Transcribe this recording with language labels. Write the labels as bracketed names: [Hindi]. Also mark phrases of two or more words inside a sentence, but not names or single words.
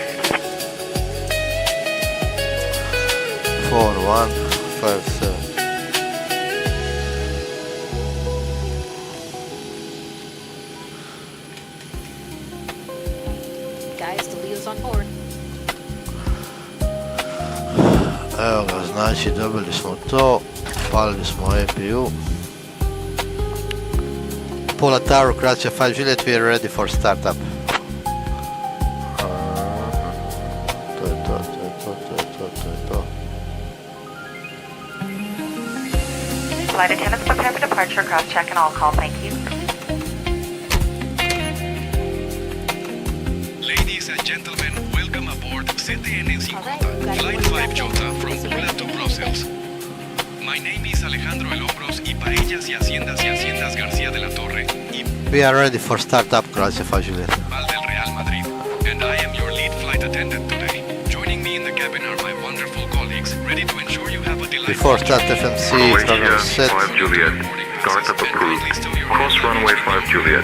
[English] 4157. Guys, the Leo's on board. [Croatian] Evo ga, znači dobili smo to, palili smo APU. [English] Pull at tower, Croatia 5 Juliet, we are ready for startup. [Croatian] To je to. [English] Flight attendants prepare for departure, cross check and all call, thank you. Ladies and gentlemen, welcome aboard CTN 50, Flight 5 Jota from Pula to Brussels. My name is Alejandro El Hombros y Paellas y Haciendas García de la Torre y We are ready for startup, Croatia 5 Juliet. Val del Real Madrid, and I am your lead flight attendant today. Joining me in the cabin are my wonderful colleagues, ready to ensure you have a delightful Before start FMC, program Croatia set. 5 Juliet. Startup approved. Cross runway 5 Juliet.